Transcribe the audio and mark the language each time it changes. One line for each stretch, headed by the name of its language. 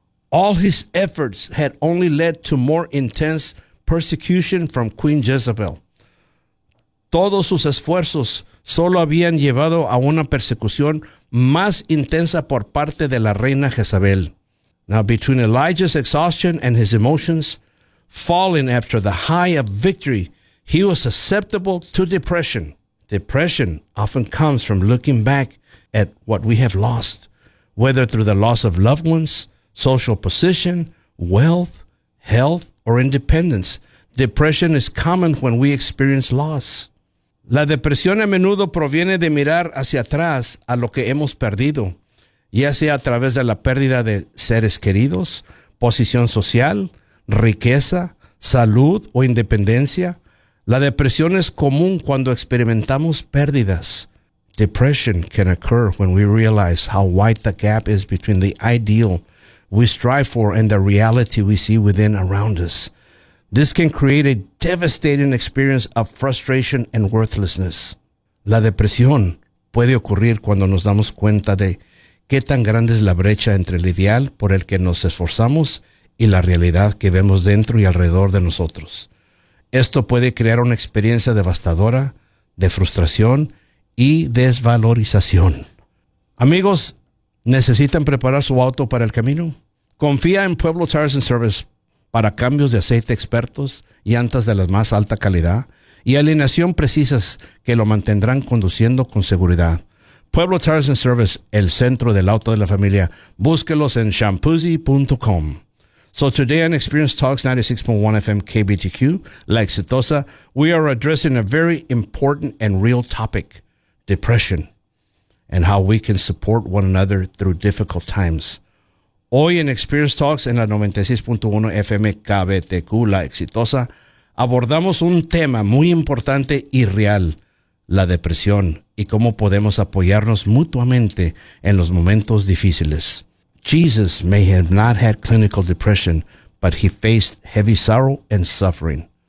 English: All his efforts had only led to more intense persecution from Queen Jezebel.
Spanish: Todos sus esfuerzos solo habían llevado a una persecución más intensa por parte de la reina Jezabel.
English: Now, between Elijah's exhaustion and his emotions, falling after the high of victory, he was susceptible to depression. Depression often comes from looking back at what we have lost, whether through the loss of loved ones, social position, wealth, health, or independence. Depression is common when we experience loss.
Spanish: La depresión a menudo proviene de mirar hacia atrás a lo que hemos perdido, ya sea a través de la pérdida de seres queridos, posición social, riqueza, salud o independencia. La depresión es común cuando experimentamos pérdidas.
English: Depression can occur when we realize how wide the gap is between the ideal we strive for and the reality we see within around us. This can create a devastating experience of frustration and worthlessness.
Spanish: La depresión puede ocurrir cuando nos damos cuenta de qué tan grande es la brecha entre el ideal por el que nos esforzamos y la realidad que vemos dentro y alrededor de nosotros. Esto puede crear una experiencia devastadora, de frustración y desvalorización. Amigos, ¿necesitan preparar su auto para el camino? Confía en Pueblo Tires and Service para cambios de aceite expertos, llantas de la más alta calidad y alineación precisas que lo mantendrán conduciendo con seguridad. Pueblo Tires and Service, el centro del auto de la familia. Búsquelos en shampoozy.com.
English: So today on Experience Talks 96.1 FM KBTQ, La Exitosa, we are addressing a very important and real topic, depression, and how we can support one another through difficult times.
Spanish: Hoy en Experience Talks en la 96.1 FM KBTQ, La Exitosa, abordamos un tema muy importante y real, la depresión, y cómo podemos apoyarnos mutuamente en los momentos difíciles.
English: Jesus may have not had clinical depression, but he faced heavy sorrow and suffering.